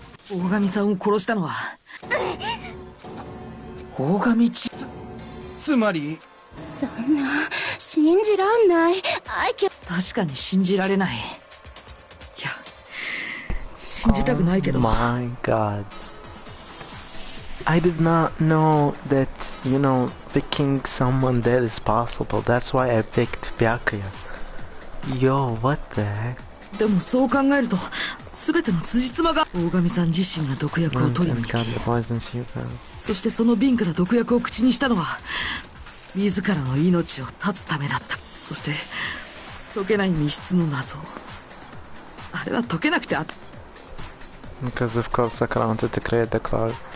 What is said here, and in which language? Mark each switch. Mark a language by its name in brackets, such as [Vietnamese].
[Japanese] 大神さんを殺したのは大神つまりそんな信じらんない。確かに信じられない。いや、信じたくないけど。 [English] My God. I did not know that, you know, picking someone dead is possible. That's why I picked Byakuya. Yo, what the heck? [Japanese] でもそう考えると全ての辻褄が。大神さん自身が毒薬を取りに行き、そしてその瓶から毒薬を口にしたのは自らの命を絶つためだった。そして解けない密室の謎、あれは解けなくて [English] Because of course Sakura wanted to create the card.